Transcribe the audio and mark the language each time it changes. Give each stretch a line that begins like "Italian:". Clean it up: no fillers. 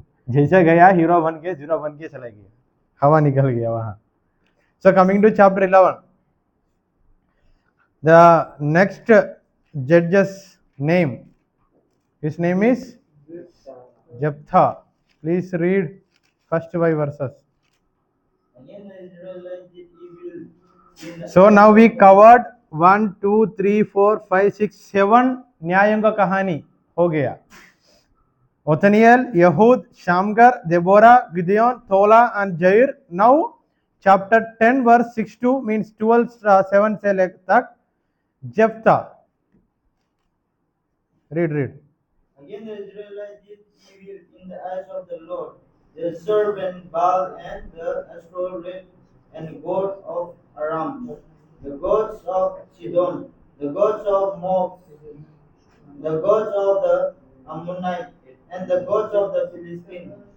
Hindi: जैसे गया हीरो बन के जीरो बन के चला गया, हवा निकल गया वहां।
English: So coming to chapter 11, the next judge's name, his name is Jephthah. Please read first 5 verses. So now we covered 1 2 3 4 5 6 7
Hindi: न्यायों का कहानी हो गया। ओथनियल, यहूद, शामगर, देबोरा, गिदेओन, तोला and jair.
English: Now chapter 10 verse 6 to means 12 7
Hindi: से तक
English: Jephthah. Read. Again the Israelites did evil in the eyes of the Lord. They served Baal and the Ashtoreth and god of Aram, the gods of Sidon, the gods of Moab, the gods of the Ammonites, and the gods of the Philistines.